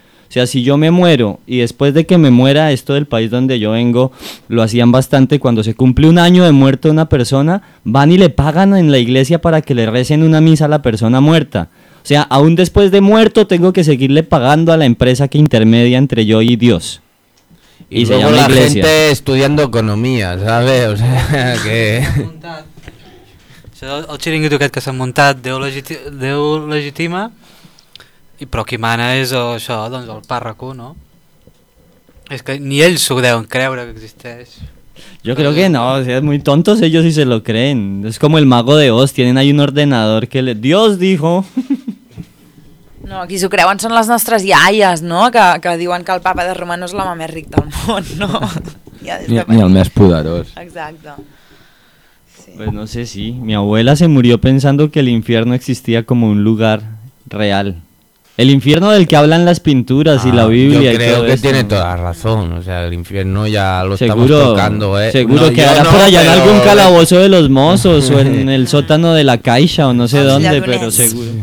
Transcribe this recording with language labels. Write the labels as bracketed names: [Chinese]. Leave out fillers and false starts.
[Spanish] O sea, si yo me muero y después de que me muera, esto del país donde yo vengo, lo hacían bastante, cuando se cumple un año de muerte una persona, van y le pagan en la iglesia para que le recen una misa a la persona muerta. O sea, aún después de muerto tengo que seguirle pagando a la empresa que intermedia entre yo y Dios. Y se llama la iglesia. Gente estudiando economía, ¿sabes? O sea, que... [Catalan] El xiringuito aquest que s'ha muntat, Déu legitima... Però qui mana és això, doncs el pàrroco, no? És que ni ells s'ho deuen creure que existeix. [Spanish] Yo creo que no, o sea, muy tontos ellos y se lo creen. Es como el mago de Oz, tienen ahí un ordenador que le... Dios dijo... [Catalan] No, qui s'ho creuen són les nostres iaies, no? Que diuen que el papa de Roma no és l'home més ric del món, no? Ni el més poderós. Exacte. [Spanish] Sí. Pues no sé si... Mi abuela se murió pensando que el infierno existía como un lugar real. El infierno del que hablan las pinturas y la Biblia. Yo creo y todo que esto. Tiene toda razón. O sea, el infierno ya lo seguro, estamos tocando, ¿eh? Seguro no, quedará no, por allá pero... en algún calabozo de los mozos o en el sótano de la Caixa o no sé dónde, pero seguro.